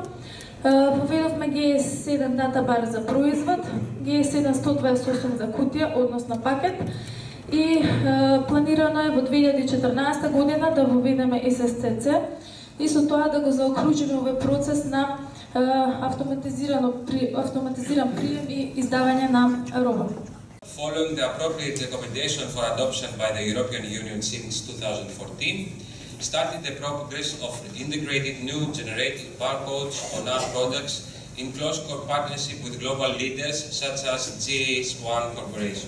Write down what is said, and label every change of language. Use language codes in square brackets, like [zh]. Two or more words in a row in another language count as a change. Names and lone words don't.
[mk] Воведовме G7 Data Bar за производ, G7 128 за кутија, односно пакет. И планирано е во 2014 година да воведеме SSCC и со тоа да го заокружиме овој процес на автоматизиран прием и издавање на роба. [en] Following the appropriate recommendation for adoption by the European Union since 2014, started the progress of integrated new generated barcodes on our products in close partnership with global leaders such as GS1 Corporation.